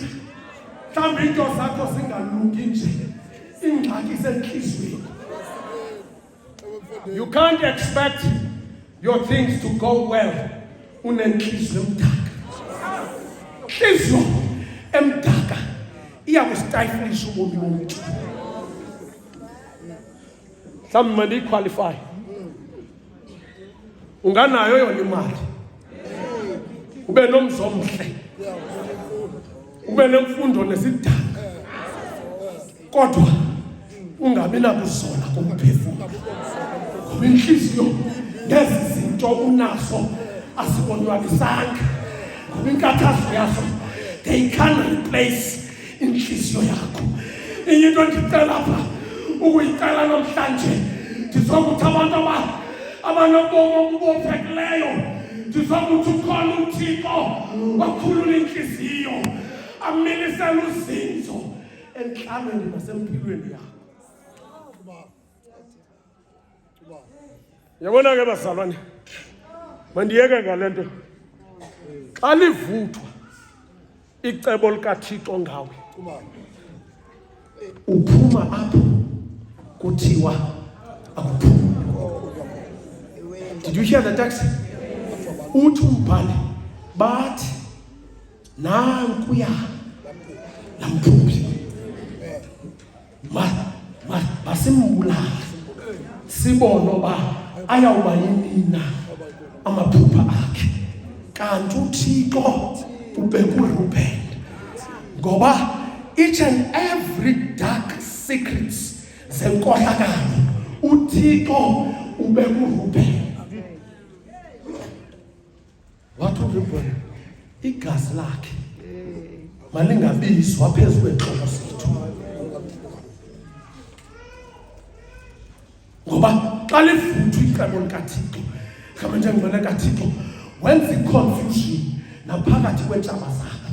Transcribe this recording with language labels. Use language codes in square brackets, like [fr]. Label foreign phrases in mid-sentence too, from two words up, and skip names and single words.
[xh] Mhlawumbi into zakho zingalungi nje, ingxaki isentliziyweni. [en] You can't expect your things to go well [xh] unenhliziyo emdaka. Inhliziyo emdaka iyakustiflisha ubomi bomntu. Mhlawumbi mandiyiqualify, unganayo yona imali, ube nomzomhle, ube nemfundo nesidanga, kodwa ungabi nakuzola komphefumlo. Ngoba inhliziyo lezi zinto unazo asibonwabisanga. Ngoba inkathazo yazo, [en] they can't replace [xh] inhliziyo yakho. Into ndicela apha ukuyicela namhlanje, ndizokuthi abantu abanobomi obubophekileyo, ndizokuthi ukhona uThixo wakhulula inhliziyo, amilisela uzinzo enhlalweni nasempilweni yakho. Yabona ke bazalwane, mandiyeke ngale nto. Xa livuthwa icebo likaThixo ngawe, uphuma apho kuthiwa akuphumi. [en] Did you hear the text? [xh] Uthi umbhali bathi nankuya lamphuphi, masimbulale sibone uba ayawuba yinina amaphupha akhe. Kanti uThixo ubeka uReuben, ngoba [en] each and every dark secrets [xh] zenkohlakalo uThixo ubeka uReuben. Wathi uReuben igazi lakhe malingabizwa phezu kwenhloko zethu, ngoba xa livuthwa icebo likaThixo, kama njengobana kaThixo wenza iconfusion naphakathi kweentshaba zakho.